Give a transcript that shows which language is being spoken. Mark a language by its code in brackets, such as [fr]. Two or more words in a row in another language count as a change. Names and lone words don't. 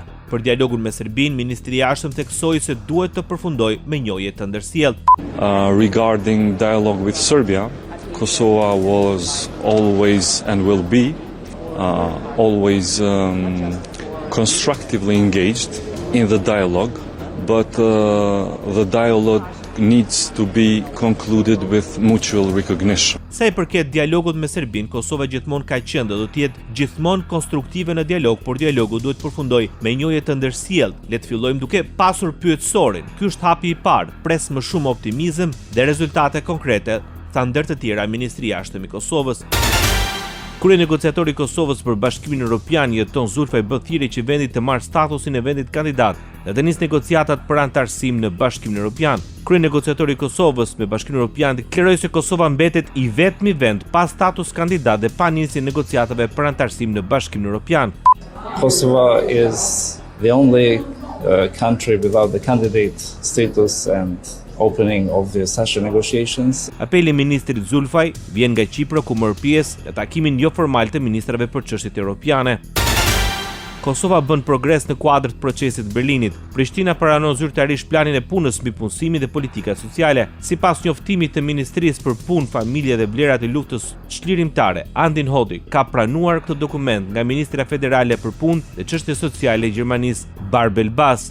[sq] Për dialogun me Serbinë, ministri i Jashtëm theksoi se duhet të përfundojë me njohje të ndërsjellë. [en] Regarding dialogue with Serbia, Kosovo was always and will be always constructively engaged in the dialogue, but the dialogue needs to be concluded with mutual recognition. [sq] Sa i përket dialogut me Serbinë, Kosova gjithmonë ka qenë dhe do të jetë gjithmonë konstruktive në dialog, por dialogu duhet përfundojë me njohje të ndërsjellë. Le të fillojmë duke pasur pyetësorin. Ky është hapi i parë. Pres më shumë optimizëm dhe rezultate konkrete, tha ndër të tjera ministri i Jashtëm i Kosovës. Kryenegociatori i Kosovës për Bashkimin Evropian Jeton Zulfaj bë thirrje që vendi të marrë statusin e vendit kandidat dhe të nisë negociatat për antarësim në Bashkimin Evropian. Kryenegociatori i Kosovës me Bashkimin Evropian deklaroi se Kosova mbetet i vetmi vend pa status kandidat dhe pa nisje negociatave për antarësim në Bashkimin Evropian. [en] Kosovo is the only country without the candidate status and opening of the accession negotiations. [sq] Apeli i ministrit Zulfaj vjen nga Kipro, ku mor pjesë në takimin jo formal të ministrave për çështjet europiane. Kosova bën progres në kuadër të procesit të Berlinit. Prishtina pranon zyrtarisht planin e punës mbi punësimin dhe politikat sociale. Sipas njoftimit të Ministrisë për Punë, Familje dhe Vlerat e Luftës Çlirimtare, Andin Hodi ka pranuar këtë dokument nga Ministra Federale për Punë dhe Çështje Sociale e Gjermanisë, Barbel Bas.